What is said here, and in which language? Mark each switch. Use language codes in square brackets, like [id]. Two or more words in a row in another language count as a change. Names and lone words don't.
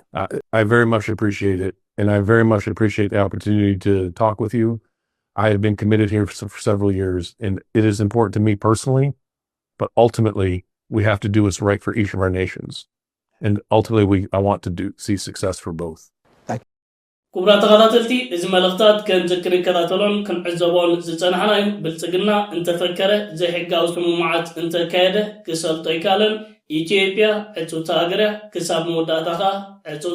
[en] I very much appreciate it, and I very much appreciate the opportunity to talk with you. I have been committed here for several years, and it is important to me personally, but ultimately, we have to do what's right for each of our nations. And ultimately, I want to see success for both. [ti] ክቡራት ተኸታተልቲ እዚ መልእኽታት ከም ዝክሪ ከታተሎን ክንዕዘቦን ዝጸናሕና እዩ ብልጽግና እንተፈከረ ዘይሕጋዊ ስምምዓት እንተካየደ ክሰልጦ ይካለን ኢትዮጵያ ዕፁታ ሃገር ክሳብ መወዳእታ ዕፁ